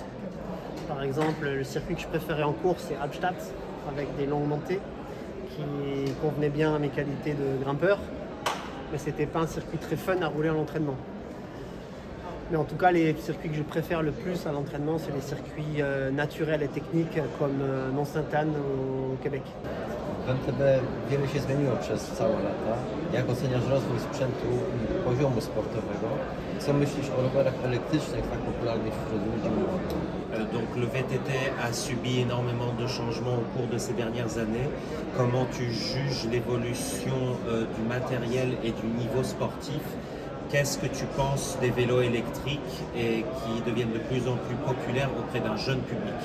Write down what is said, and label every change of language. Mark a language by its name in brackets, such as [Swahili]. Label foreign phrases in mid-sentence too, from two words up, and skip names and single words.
[French] Par exemple, le circuit que je préférais en course, c'est Albstadt, avec des longues montées, qui convenaient bien à mes qualités de grimpeur. Mais c'était pas un circuit très fun à rouler à l'entraînement. Mais en tout cas, les circuits que je préfère le plus à l'entraînement, c'est les circuits naturels et techniques comme Mont-Sainte-Anne au Québec. [Polish] W MTB wiele się zmieniło przez całe lata. Jak oceniasz rozwój sprzętu i poziomu sportowego? Co myślisz o rowerach elektrycznych tak popularnych wśród ludzi młodych? [French] Donc le VTT a subi énormément de changements au cours de ces dernières années. Comment tu juges l'évolution du matériel et du niveau sportif? Qu'est-ce que tu penses des vélos électriques et qui deviennent de plus en plus populaires auprès d'un jeune public?